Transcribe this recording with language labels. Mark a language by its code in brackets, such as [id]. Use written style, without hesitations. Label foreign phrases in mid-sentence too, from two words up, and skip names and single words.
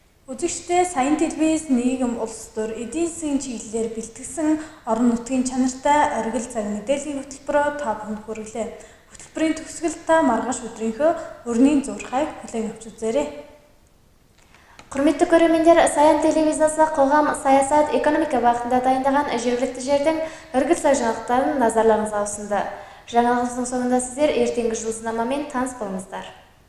[mn] Үзэгчдээ Саян телевиз нийгэм улс төр эдийн засгийн чиглэлээр бэлтгэсэн орон нутгийн чанартай оргил цаг мэдээллийн хөтөлбөрөөр та бүхэнд хүргэлээ. Хөтөлбөрийн төгсгөлд та маргааш өдрийнхөө өрнийн зурхайг хүлээн авч үзээрэй. [kk] Құрметті көрермендер, Саян телевизиясы қоғам, саясат, экономика бағытында дайындаған жергілікті жердің іргіл сай жаңалықтарын назарларыңызға ұсынды. Жаңалықтың соңында сіздер ертеңгі жұлдызнамамен таныс болыңыздар.